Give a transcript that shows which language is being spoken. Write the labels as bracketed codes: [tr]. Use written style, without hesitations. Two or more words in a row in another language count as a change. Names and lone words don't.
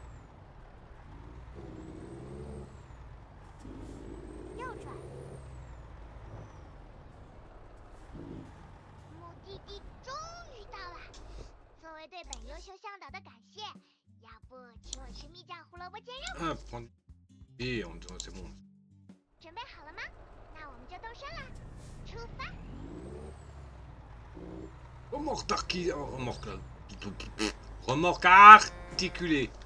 [zh] 右转。目的地终于到了。作为对本优秀向导的感谢，要不请我吃蜜酱胡萝卜煎肉？ [fr] Ah, prendre... Et on... c'est bon. [zh] 准备好了吗？那我们就动身啦！出发！ [fr] Remorque articulée.